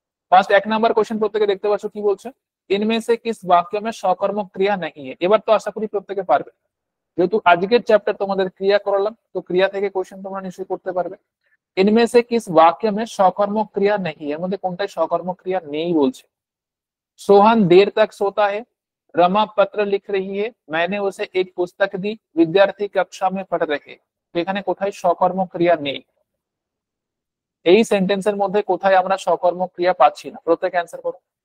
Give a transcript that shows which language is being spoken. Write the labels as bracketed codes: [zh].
[bn] First 1 number question প্রত্যেকে দেখতে পাচ্ছ কি বলছে, [hi] इनमें से किस वाक्य में [bn] সকর্মক ক্রিয়া [hi] नहीं है। [bn] এবার তো আশা করি প্রত্যেকে পারবে, যেহেতু আজকের চ্যাপ্টার তোমাদের ক্রিয়া করালাম, তো ক্রিয়া থেকে কোশ্চেন তোমরা নিশ্চয়ই করতে পারবে। [hi] इनमें से किस वाक्य में [bn] সকর্মক ক্রিয়া [hi] नहीं, [bn] এর মধ্যে কোনটাই সকর্মক ক্রিয়া নেই বলছে। [hi] सोहन देर तक सोता है, रमा पत्र लिख रही है, मैंने उसे एक पुस्तक दी, विद्यार्थी कक्षा में पढ़ रहे। [bn] তো এখানে কোথায় সকর্মক ক্রিয়া নেই, এই সেন্টেন্সের মধ্যে কোথায় আমরা সকর্মক ক্রিয়া পাচ্ছি না, প্রত্যেকে অ্যান্সার করো।